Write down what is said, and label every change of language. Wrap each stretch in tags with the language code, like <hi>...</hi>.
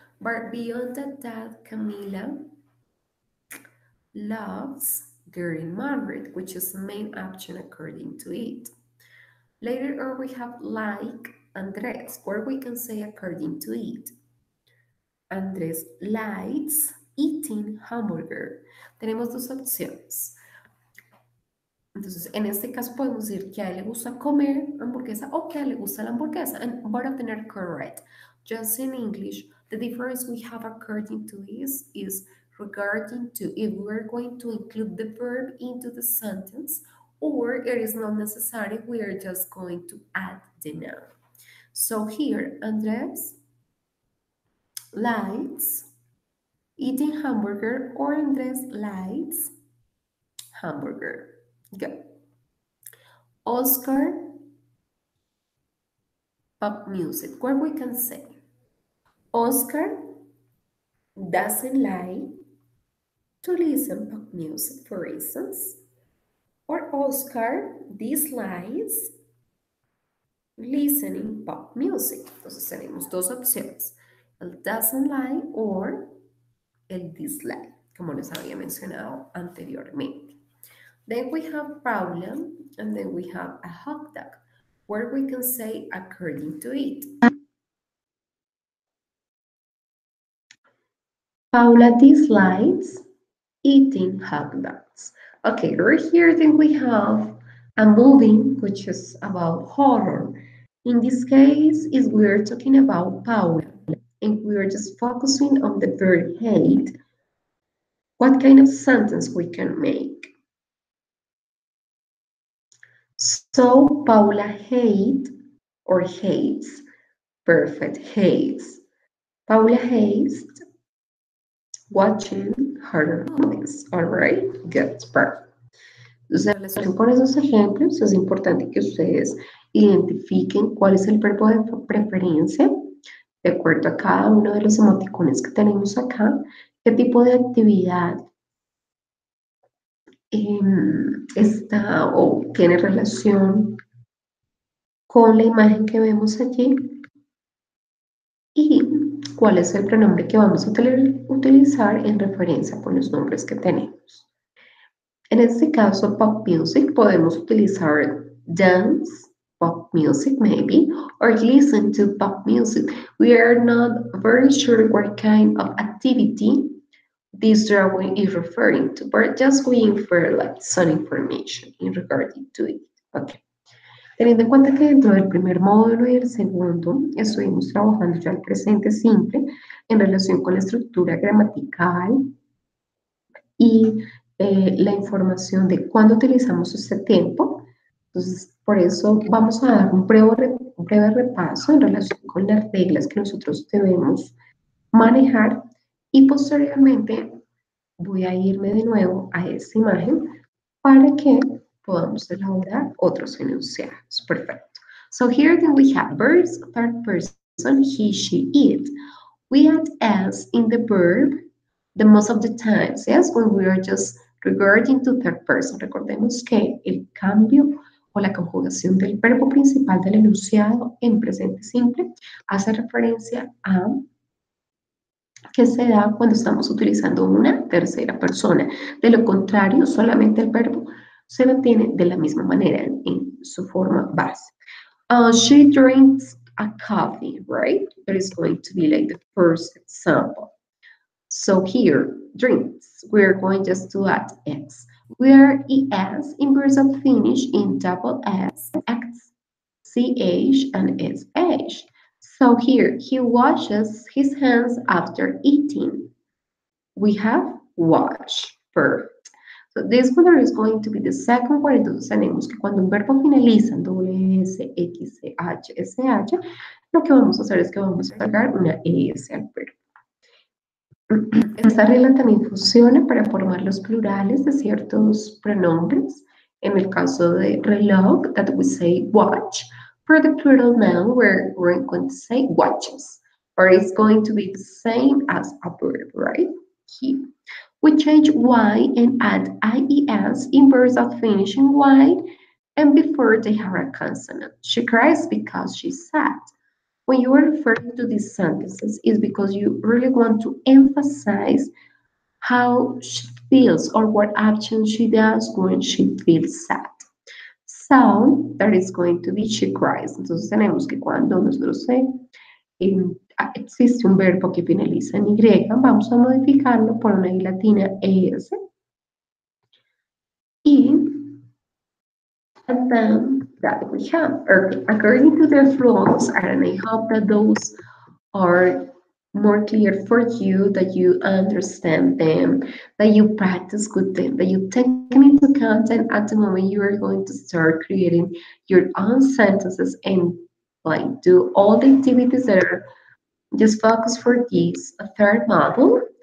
<en>But beyond that, Camila loves getting married, which is the main action according to it. Later on, we have like Andres, where we can say according to it. Andrés likes eating hamburger.</en> <es>Tenemos dos opciones. Entonces, en este caso podemos decir que a él le gusta comer hamburguesa o que a él le gusta la hamburguesa.</es> <en>And both of them are correct. Just in English, the difference we have according to this is regarding to if we're going to include the verb into the sentence or it is not necessary, we are just going to add the noun. So here, Andres likes eating hamburger or Andres likes hamburger. Good. Oscar, pop music, where we can say Oscar doesn't like to listen pop music, for instance, or Oscar dislikes listening pop music.</en> <es>Entonces tenemos dos opciones, el doesn't like or el dislike, como les había mencionado anteriormente.</es> <en>Then we have Paula, and then we have a hot dog, where we can say according to it. Paula dislikes eating hot dogs. Okay, right here then we have a movie which is about horror. In this case, is we're talking about Paula, and we're just focusing on the verb hate. What kind of sentence we can make? So Paula hates, perfect, hates. Paula hates watching horror movies. All right, good, perfect.</en> <es>Entonces, en relación con esos ejemplos, es importante que ustedes identifiquen cuál es el verbo de preferencia, de acuerdo a cada uno de los emoticones que tenemos acá, qué tipo de actividad está o tiene relación con la imagen que vemos allí y cuál es el pronombre que vamos a utilizar en referencia con los nombres que tenemos. En este caso,</es> <en>pop music,</en> <es>podemos utilizar</es> <en>dance, pop music maybe, or listen to pop music. We are not very sure what kind of activity this drawing is referring to, but just we infer like some information in regarding to it. Okay.</en> <es>Teniendo en cuenta que dentro del primer módulo y el segundo estuvimos trabajando ya el presente simple en relación con la estructura gramatical y la información de cuándo utilizamos este tiempo. Entonces, por eso vamos a dar un breve repaso en relación con las reglas que nosotros debemos manejar y posteriormente voy a irme de nuevo a esta imagen para que podamos elaborar otros enunciados. Perfecto.</es> <en>So here then we have verbs, third person, he, she, it. We add s in the verb the most of the times, yes, when we are just regarding to third person.</en> <es>Recordemos que el cambio o la conjugación del verbo principal del enunciado en presente simple hace referencia a que se da cuando estamos utilizando una tercera persona. De lo contrario, solamente el verbo se mantiene de la misma manera en su forma base.</es> <en>She drinks a coffee, right? That is going to be like the first example. So here, drinks, we're going just to add X. Where ES in verbs of finish in double S, X, CH, and SH. So here, he washes his hands after eating. We have wash, perfect. So this one is going to be the second one.</en> <es>Entonces tenemos que cuando un verbo finaliza en doble S, X, H, SH, lo que vamos a hacer es que vamos a agregar una ES al verbo. Esta regla también funciona para formar los plurales de ciertos pronombres. En el caso de reloj,</es> <en>that we say watch. For the plural noun, we're going to say watches. Or it's going to be the same as a verb, right? Here. We change Y and add IES in verbs that finish in Y and before they have a consonant. She cries because she's sad. When you are referring to these sentences, is because you really want to emphasize how she feels or what action she does when she feels sad. So, that is going to be she cries.</en> <es>Entonces tenemos que cuando nosotros existe un verbo que finaliza en Y, vamos a modificarlo por una I latina ES.</es> <en>Y and then that we have, according to their flaws, and I hope that those are more clear for you, that you understand them, that you practice with them, that you take them into account, and at the moment you are going to start creating your own sentences and like do all the activities that are just focused for this third model.</en>